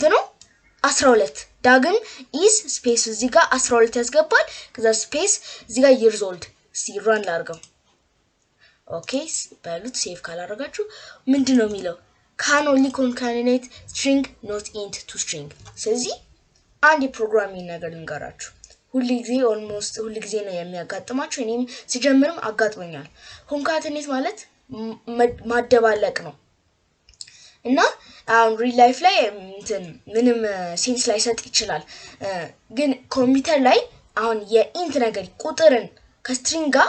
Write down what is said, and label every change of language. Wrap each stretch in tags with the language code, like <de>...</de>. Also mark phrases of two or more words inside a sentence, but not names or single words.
<am>ነው 12 ዳግም is ስፔስ እዚህ ጋር 12 ያስገባል ከዛ ስፔስ እዚህ ጋር</am> <en>years old</en> <am>ሲራን ላርገው ኦኬ ባሉት ሴቭ ካላረጋችሁ ምንድነው የሚለው</am> <en>can only concatenate string not int to string</en> <am>ስለዚህ አንድ ፕሮግራሚንግ ነገር ልንገራችሁ ሁሉ ጊዜ ነው የሚያጋጥማችሁ እኔም ሲጀምርም አጋጥሞኛል concatenate ማለት ማደባለቅ ነው እና አሁን</am> <en>real life</en> <am>ላይ ምንም ሴንስ ላይ ሰጥ ይችላል ግን ኮምፒውተር ላይ አሁን የኢንት ነገር ቁጥርን ከስትሪንግ ጋር</am>